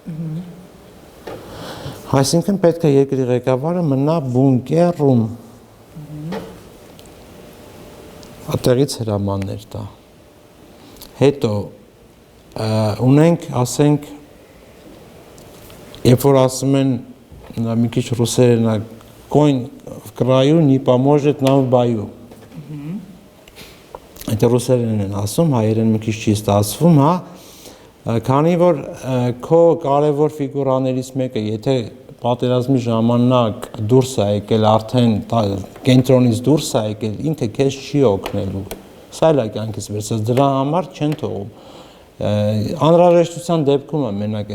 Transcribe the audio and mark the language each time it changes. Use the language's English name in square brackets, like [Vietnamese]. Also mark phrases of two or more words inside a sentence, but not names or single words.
[Armenian] Այսինքն պետք է երկրի ղեկավարը մնա բունկերում։ Այդտեղից հրամաններ տա։ Հետո ունենք, ասենք, երբ որ ասում են մի քիչ ռուսերենա [Russian] конь в краю не поможет нам в бою։ [Armenian] Այդ ռուսերեն են ասում, հայերեն մի քիչ չի ստացվում, հա, քանի որ քո կարևոր ֆիգուրաներից մեկը, եթե պատերազմի ժամանակ դուրս է եկել, արդեն կենտրոնից դուրս է եկել, ինքը քեզ չի օգնելու։ Սա էլ է կյանքից վերցած, դրա համար չեն թողում։ Անհրաժեշտության դեպքում է մենակ